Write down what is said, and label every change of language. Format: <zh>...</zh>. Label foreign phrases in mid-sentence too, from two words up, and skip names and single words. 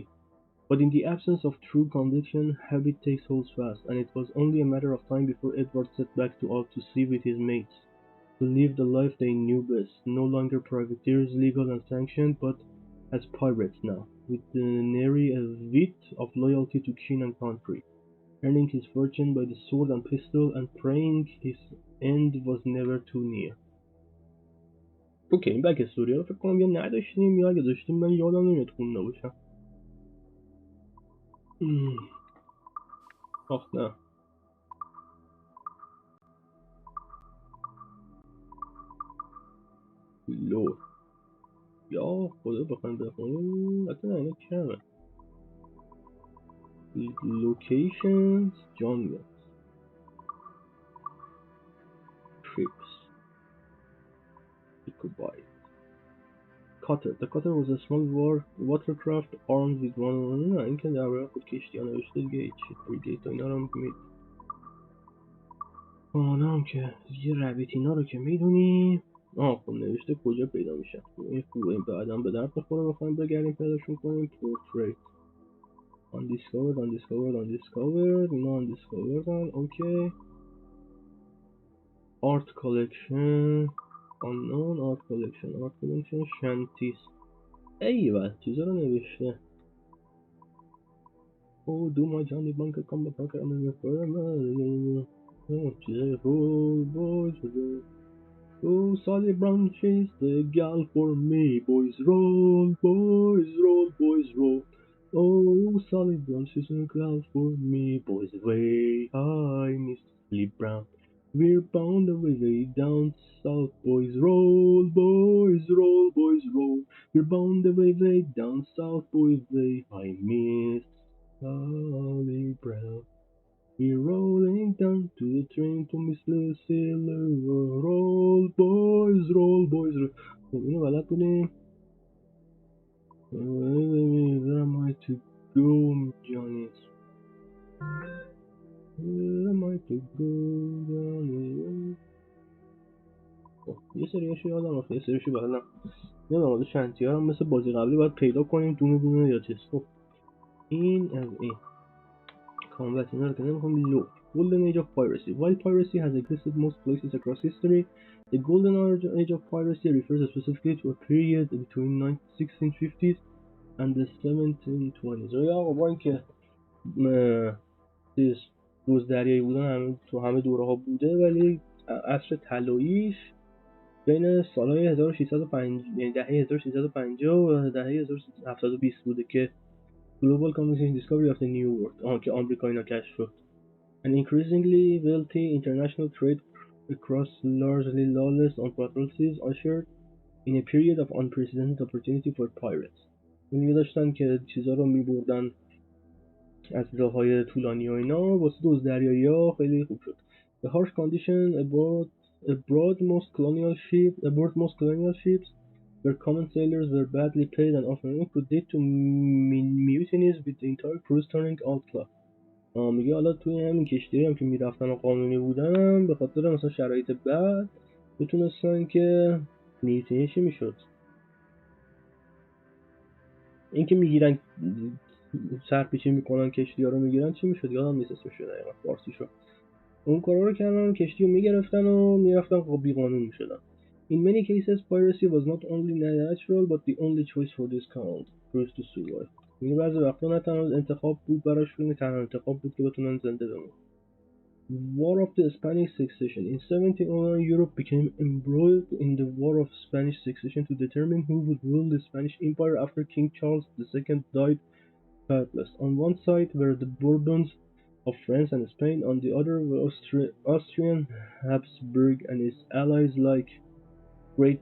<en>But in the absence of true conviction, habit takes hold fast, and it was only a matter of time before Edward set back to out to sea with his mates, to live the life they knew best, no longer privateers, legal and sanctioned, but as pirates now, with nary a whit of loyalty to king and country, earning his fortune by the sword and pistol, and praying his end was never too near.</en> <fa>اوکی این</fa> <en>back story</en> <fa>رو فکر کنم یا نداشتیم یا اگه داشتیم من یادم نمیاد خونده باشم. آخ نه. لور یا خدا بخوایم بخونیم حتی نه اینا کمه.</fa> <en>Locations, jungles, trips, Ichabod. Cutter. The cutter was a small watercraft armed with one.</en> <fa>نه این که در برای خود کشتی ها نوشته دیگه هیچی. فریگیت و اینا رو هم میدونیم. هم که یه ربیت اینا رو که میدونیم. خب نوشته کجا پیدا میشن. این خوبه این بعدا به درد بخوره بخوایم بگردیم پیداشون کنیم.</fa> <en>Portrait. Undiscovered. اینا undiscovered. اوکی. Art collection. unknown art collection shanties.</en> <fa>ایول چیزا رو نوشته.</fa> <en>Oh do my Johnny Bunker come back and چیزای roll boys roll. Oh solid branches the gal for me boys roll Oh solid branches the gal for me boys way high Miss Lee Brown. We're bound away down south boys roll. We're bound away down south boys way high Miss Lee Brown. We're rolling down to the train to Miss Lucille. Roll boys roll.</en> <fa>اینو بلد بودیم.</fa> <en>Where am I to go Johnny? Where am I to go Johnny?</en> <fa>یه سریاشو یادم رفت یه سریاشو بلدم. نمیدونم شنتی ها هم مثل بازی قبلی باید پیدا کنیم دونه یا چیز. خب این از این کامبت اینا رو که نمیخوام.</fa> <en>لو Golden Age of Piracy. While piracy has existed most places across history, the Golden Age of Piracy refers specifically to a period between 1650s and the 1720s.</en> <fa>یا با اینکه چیز روز دریایی بودن تو همه دوره ها بوده ولی عصر طلاییش بین سالهای 1650 یعنی دهه 1650 و دهه 1720 بوده که</fa> <en>Global Communication Discovery of the New World</en> <fa>که آمریکا اینا کشف شد.</fa> <en>An increasingly wealthy international trade across largely lawless on patrol seas ushered in a period of unprecedented opportunity for pirates.</en> <fa>میگه داشتن که چیزا رو میبردن از راههای طولانی و اینا واسه دزددریایی ها خیلی خوب شد.</fa> <en>The harsh condition aboard most colonial ships where common sailors were badly paid and often could lead to mutinies with the entire crews turning outlaw.</en> <fa>میگه حالا توی همین کشتی هم که میرفتن و قانونی بودن به خاطر مثلا شرایط بد میتونستن که میوتینی چی میشد این که میگیرن سرپیچی میکنن کشتی ها رو میگیرن چی میشد یادم نیست اسمش دقیقا فارسی شد اون کارا رو کردن کشتی رو میگرفتن و میرفتن بی قانون میشدن.</fa> <en>In many cases piracy was not only natural but the only choice for this crews to survive.</en> <fa>میگه بعضی وقتا نه تنها انتخاب بود براشون تنها انتخاب بود که بتونن زنده بمونن.</fa> <en>War of the Spanish Succession. In 1709 Europe became embroiled in the War of Spanish Succession to determine who would rule the Spanish Empire after King Charles II died childless. On one side were the Bourbons of France and Spain, on the other were Austrian Habsburg and its allies like Great Britain.</en>